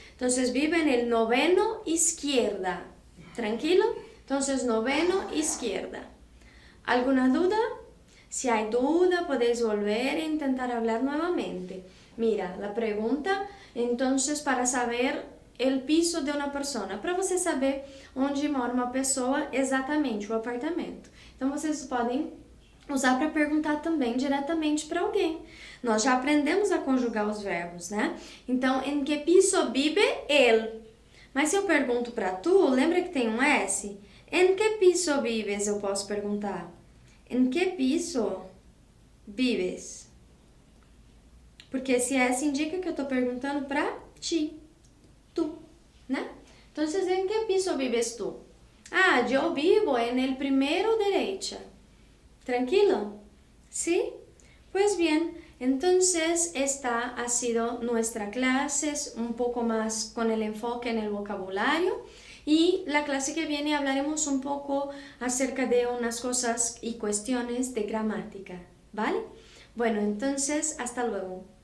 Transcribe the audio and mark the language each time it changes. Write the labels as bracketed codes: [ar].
[es] Entonces, vive en el noveno izquierda. ¿Tranquilo? Entonces, noveno izquierda. ¿Alguna duda? Si hay duda, podéis volver e intentar hablar nuevamente. Mira, la pregunta, entonces, para saber el piso de [pt] uma pessoa, para você saber onde mora uma pessoa exatamente, o apartamento. Então, vocês podem usar para perguntar também diretamente para alguém. Nós já aprendemos a conjugar os verbos, né? Então, em que piso vive ele? Mas se eu pergunto para tu, lembra que tem um S? Em que piso vives? Eu posso perguntar. Em que piso vives? Porque esse S indica que eu estou perguntando para ti. Tu, né? Então, em que piso vives tu? [es] Ah, [pt] eu vivo [es] en el primero derecha. ¿Tranquilo? ¿Sí? Pues bien, entonces esta ha sido nuestra clase, un poco más con el enfoque en el vocabulario, y la clase que viene hablaremos un poco acerca de unas cosas y cuestiones de gramática, ¿vale? Bueno, entonces hasta luego.